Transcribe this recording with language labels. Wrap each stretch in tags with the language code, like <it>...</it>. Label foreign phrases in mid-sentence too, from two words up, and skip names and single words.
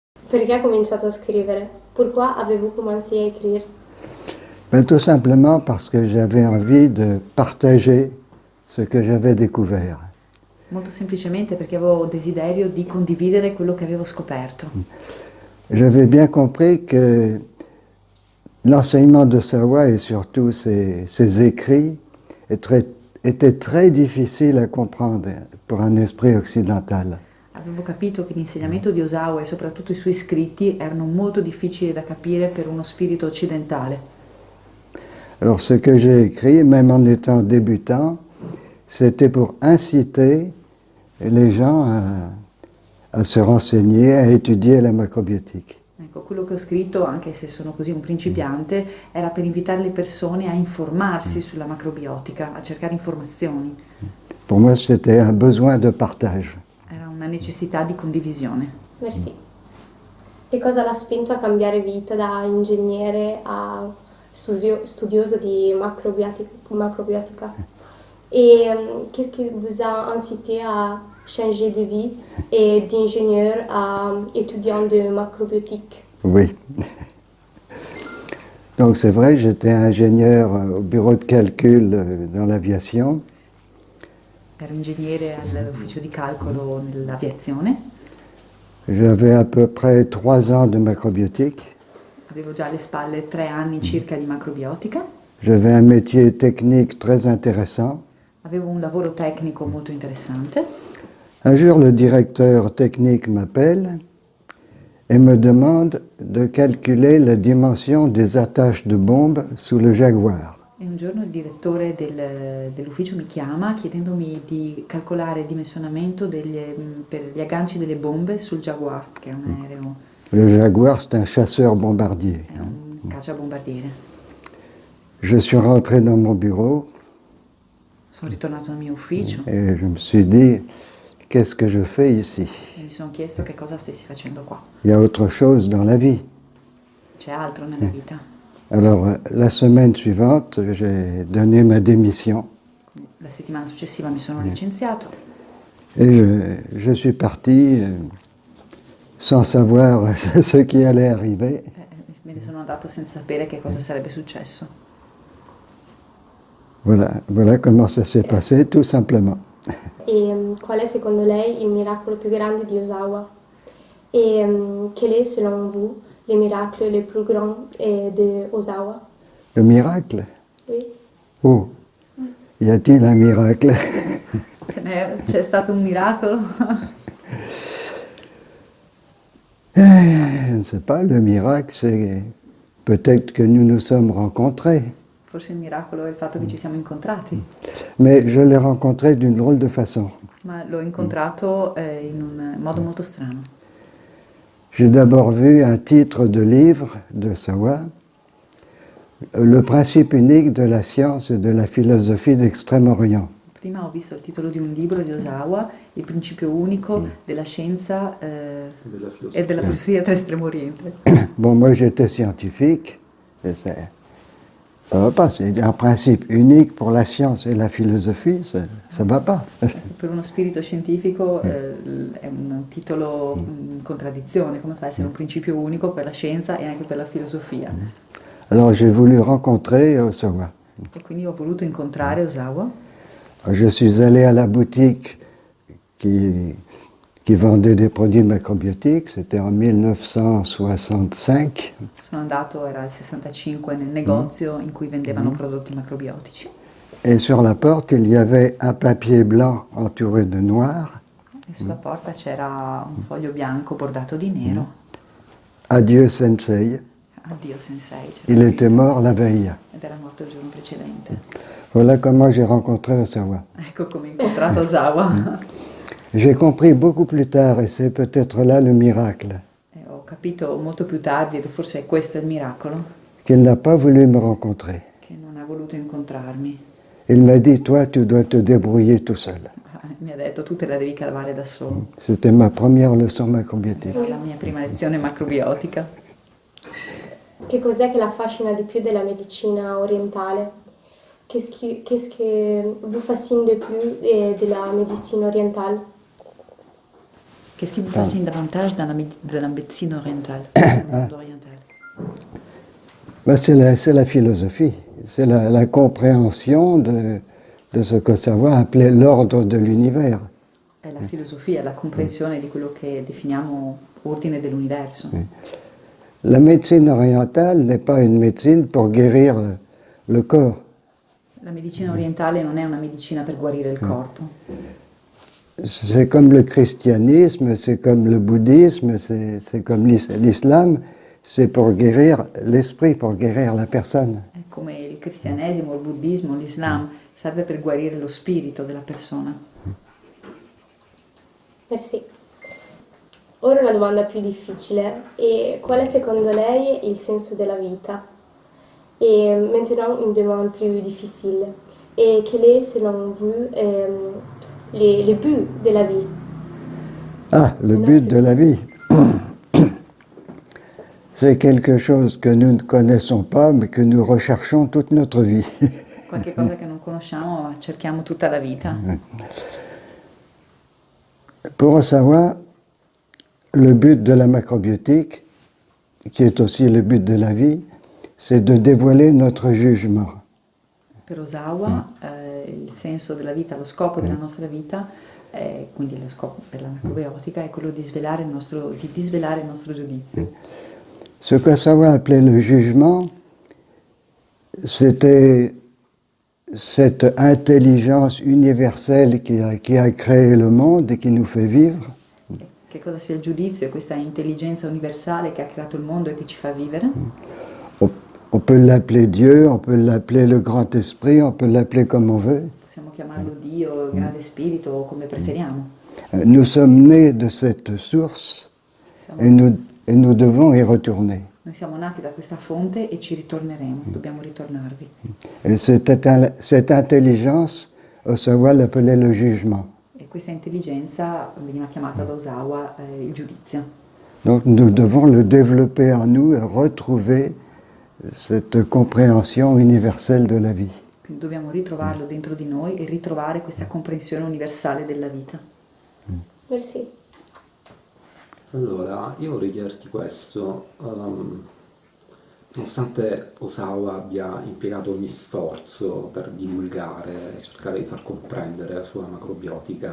<it>Perché ha cominciato a scrivere?</it> <fr>Pourquoi avez-vous commencé à écrire? Ben, tout simplement parce que j'avais envie de partager ce que j'avais découvert.</fr> <it>Molto semplicemente perché avevo desiderio di condividere quello che avevo scoperto.</it> <fr>J'avais bien compris que l'enseignement de Sawa et surtout ses écrits était très difficile à comprendre pour un esprit occidental.</fr> <it>Avevo capito che l'insegnamento di Osawa e soprattutto i suoi scritti erano molto difficili da capire per uno spirito occidentale.</it> <fr>Alors ce que j'ai écrit, même en étant débutant, c'était pour inciter les gens à se renseigner, à étudier la macrobiotique.</fr> <it>Ecco, quello che ho scritto, anche se sono così un principiante, era per invitare le persone a informarsi sulla macrobiotica, a cercare informazioni.</it> <fr>Pour moi, c'était un besoin de partage.</fr> <it>Era una necessità di condivisione.</it> <fr>Merci.</fr> <it>Che cosa l'ha spinto a cambiare vita da ingegnere a studioso di macrobiotica?</it> <fr>Et qu'est-ce qui vous a incité à changer de vie et d'ingénieur à étudiant de macrobiotique? Oui. Donc c'est vrai, j'étais ingénieur au bureau de calcul dans l'aviation.</fr> <it>Ero ingegnere all'ufficio di calcolo nell'aviazione.</it> <fr>J'avais à peu près 3 ans de macrobiotique.</fr> <it>Avevo già alle spalle 3 anni circa di macrobiotica.</it> <fr>J'avais un métier technique très intéressant.</fr> <it>Avevo un lavoro tecnico molto interessante.</it> <fr>Un jour, le directeur technique m'appelle et me demande de calculer la dimension des attaches de bombes sous le Jaguar.</fr> <it>E un giorno il direttore dell'ufficio mi chiama chiedendomi di calcolare il dimensionamento per gli agganci delle bombe sul Jaguar, che è un aereo.</it> <fr>Le Jaguar, c'est un chasseur bombardier.</fr> <it>È un cacciabombardiere.</it> <fr>Je suis rentré dans mon bureau.</fr> <it>Sono ritornato al mio ufficio</it> <fr>Et je me suis dit, qu'est-ce que je fais ici?</fr> <it>e mi sono chiesto che cosa stessi facendo qua.</it> <fr>Il y a autre chose dans la vie.</fr> <it>C'è altro nella vita.</it> <fr>Alors, la semaine suivante, j'ai donné ma démission</fr> <it>La settimana successiva mi sono licenziato</it> <fr>et je suis parti sans savoir ce qui allait arriver.</fr> <it>me ne sono andato senza sapere che cosa sarebbe successo.</it> <fr>Voilà comment ça s'est passé, tout simplement.</fr> <it>E qual è secondo lei il miracolo più grande di Osawa?</it> <fr>Et quel est selon vous le miracle le plus grand de Osawa? Le miracle? Oui. Oh, y a-t-il un miracle?</fr> <it>C'è stato un miracolo?</it> <fr>Je ne sais pas, le miracle, c'est peut-être que nous nous sommes rencontrés.</fr> <it>Forse il miracolo è il fatto che ci siamo incontrati,</it> <fr>Mais je l'ai rencontré d'une drôle de façon.</fr> <it>ma l'ho incontrato in un modo molto strano.</it> <fr>J'ai d'abord vu un titre de livre de Sawa, Le principe unique de la science et de la philosophie d'Extrême-Orient.</fr> <it>Prima ho visto il titolo di un libro di Osawa, Il principio unico della scienza e della filosofia tra Estremo Oriente.</it> <fr>Bon, moi j'étais scientifique, et ça va pas, c'est un principe unique pour la science et la philosophie, ça va pas.</fr> <it>Per uno spirito scientifico è un titolo in contraddizione, come fa a essere un principio unico per la scienza e anche per la filosofia.</it> <fr>Alors j'ai voulu rencontrer Osawa.</fr> <it>E quindi ho voluto incontrare Osawa.</it> <fr>Je suis allé à la boutique qui vendait des produits macrobiotiques, c'était en 1965.</fr> <it>Sono andato, era il 65, nel negozio in cui vendevano prodotti macrobiotici.</it> <fr>Et sur la porte, il y avait un papier blanc entouré de noir.</fr> <it>E sulla porta c'era un foglio bianco bordato di nero.</it> <fr>Adieu Sensei.</fr> <it>Addio Sensei.</it> <fr>Il était mort la veille.</fr> <it>Ed era morto il giorno precedente.</it> <fr>Voilà comment j'ai rencontré Osawa.</fr> <it>Ecco come ho incontrato Osawa.</it> <fr>J'ai compris beaucoup plus tard, et c'est peut-être là le miracle,</fr> <it>E ho capito molto più tardi, ed forse questo è il miracolo,</it> <fr>qu'il n'a pas voulu me rencontrer.</fr> <it>che non ha voluto incontrarmi.</it> <fr>Il m'a dit, toi, tu dois te débrouiller tout seul.</fr> <it>Mi ha detto, tu te la devi cavare da solo.</it> <fr>C'était ma première leçon macrobiotique.</fr> <it>Era la mia prima lezione macrobiotica. Che cos'è che la affascina di più della medicina orientale?</it> <fr>Qu'est-ce que vous fascine de plus de la médecine orientale? Qu'est-ce qui vous fascine davantage de la médecine orientale, du monde oriental? Ben, c'est la philosophie, c'est la compréhension de ce que Osawa appelait l'ordre de l'univers.</fr> <it>È la filosofia, la comprensione di quello che definiamo ordine dell'universo.</it> <fr>La médecine orientale n'est pas une médecine pour guérir le corps.</fr> <it>La medicina orientale non è una medicina per guarire il corpo.</it> <fr>C'est comme le christianisme, c'est comme le bouddhisme, c'est comme l'islam, c'est pour guérir l'esprit, pour guérir la personne.</fr> <it>È come il cristianesimo, il buddismo, l'islam, serve per guarire lo spirito della persona.</it> <fr>Merci.</fr> <it>Ora la domanda più difficile è</it> <fr>qual est</fr> <it>secondo lei il senso della vita?</it> <fr>Et maintenant une demande plus difficile. Et quel est selon vous les buts de la vie? Ah, le but de la vie. C'est quelque chose que nous ne connaissons pas, mais que nous recherchons toute notre vie.</fr> <it>Qualche cosa che non conosciamo, ma cerchiamo tutta la vita.</it> <fr>Pour Osawa, le but de la macrobiotique, qui est aussi le but de la vie, c'est de dévoiler notre jugement.</fr> <it>Per Osawa il senso della vita, lo scopo della nostra vita, quindi lo scopo per la macrobiotica, è quello di disvelare il nostro giudizio.</it> <fr>Ce qu'Osawa appelait le jugement, c'était cette intelligence universelle qui a créé le monde et qui nous fait vivre.</fr> <it>Che cosa sia il giudizio? È questa intelligenza universale che ha creato il mondo e che ci fa vivere.</it> <fr>On peut l'appeler Dieu, on peut l'appeler le grand esprit, on peut l'appeler comme on veut.</fr> <it>Possiamo chiamarlo Dio, il grande spirito, o come preferiamo.</it> <fr>Nous sommes nés de cette source et nous devons y retourner.</fr> <it>Noi siamo nati da questa fonte e ci ritorneremo, dobbiamo ritornarvi.</it> <fr>Et cette intelligence, Osawa l'appelait le jugement.</fr> <it>E questa intelligenza veniva chiamata da Osawa il giudizio.</it> <fr>Donc nous devons le développer en nous et retrouver cette compréhension universelle de la vie.</fr> <it>Quindi dobbiamo ritrovarlo dentro di noi e ritrovare questa comprensione universale della vita.</it> <fr>Merci.</fr> <it>Allora, io vorrei chiederti questo, nonostante Osawa abbia impiegato ogni sforzo per divulgare e cercare di far comprendere la sua macrobiotica,</it>